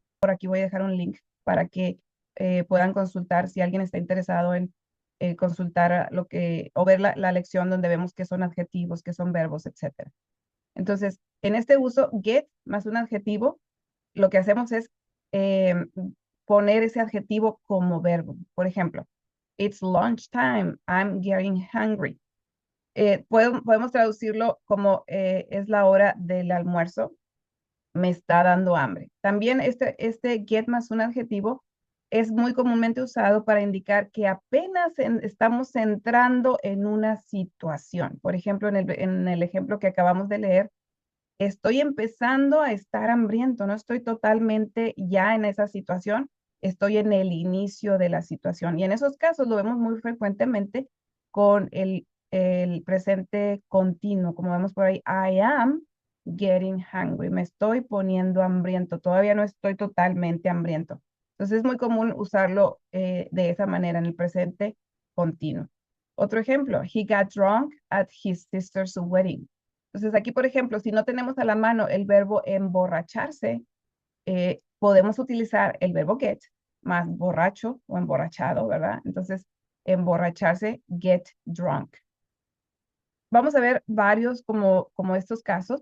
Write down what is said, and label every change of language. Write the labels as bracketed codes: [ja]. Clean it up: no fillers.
[es] Por aquí voy a dejar un link para que puedan consultar si alguien está interesado en consultar lo que, o ver la lección donde vemos qué son adjetivos, qué son verbos, etcétera. Entonces, en este uso, get más un adjetivo, lo que hacemos es poner ese adjetivo como verbo. Por ejemplo, [en] it's lunchtime, I'm getting hungry. [es] Podemos traducirlo como es la hora del almuerzo, me está dando hambre. También este get más un adjetivo es muy comúnmente usado para indicar que apenas estamos entrando en una situación. Por ejemplo, en el ejemplo que acabamos de leer, estoy empezando a estar hambriento, no estoy totalmente ya en esa situación, estoy en el inicio de la situación. Y en esos casos lo vemos muy frecuentemente con el presente continuo, como vemos por ahí, [en] I am getting hungry, [es] me estoy poniendo hambriento, todavía no estoy totalmente hambriento. Entonces es muy común usarlo de esa manera en el presente continuo. Otro ejemplo, [en] he got drunk at his sister's wedding. [es] Entonces aquí, por ejemplo, si no tenemos a la mano el verbo emborracharse, podemos utilizar el verbo get más borracho o emborrachado, ¿verdad? Entonces, emborracharse, get drunk. Vamos a ver varios como estos casos.